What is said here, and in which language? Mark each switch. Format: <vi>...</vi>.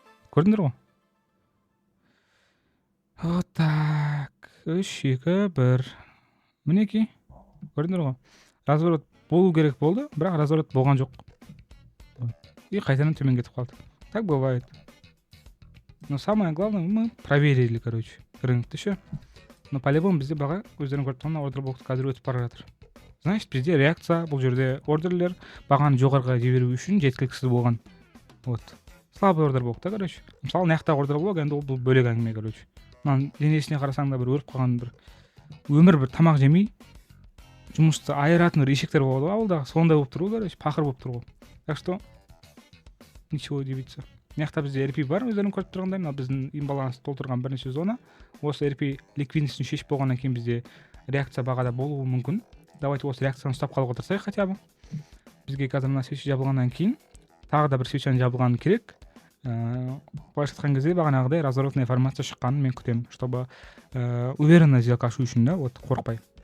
<kk>Көрдіңдер ғой?</kk> <ru>Вот так.</ru> <kk>3, 2, 1. Мінекей. Көрдіңдер ғой? Разворот болу керек болды, бірақ разворот болған жоқ. И қайтадан төмен кетіп қалды.</kk> <ru>Так бывает. Но самое главное, мы проверили, короче, рынокты ше. Но по-любому</ru> <kk>бізде баға өздерің көріп тұрған ордер блокты қазір өтіп бара жатыр.</kk> <ru>Значит,</ru> <kk>бізде реакция бұл жерде ордерлер бағаны жоғарыға жіберу үшін жеткіліксіз болған. Вот.</kk> <ru>Слабый</ru> <kk>ордер блок та, короче. Мысалы, мына жақтағы ордер блок енді бұл бөлек әңгіме, короче. Мынаның денесіне қарасаң да бір өліп қалған бір өмір бір тамақ жемей жұмысты айыратын бір ешектер болады ғой ауылдағы, сондай болып тұр ғой, короче, пақыр болып тұр ғой.</kk> <ru>Так что ничего удивиться.</ru> <kk>Мына жақта бізде RP бар, өздерің көріп тұрғандай, мына біздің имбалансты толтырған бірнеше зона. Осы RP ликвидностьін шешіп болғаннан кейін бізде реакция бағада болуы мүмкін.</kk> <ru>Давайте</ru> <kk>осы реакцияны ұстап қалуға тырысайық</kk> <ru>хотя бы.</ru> <kk>Бізге қазір мына свеча жабылғаннан кейін тағы да бір свечаны жабылғаны керек. Былайша айтқан кезде бағанағыдай</kk> <ru>разворотная формация</ru> <kk>шыққанын мен күтемін,</kk> <ru>чтобы уверенно</ru> <kk>сделка ашу үшін да, вот қорықпай.</kk>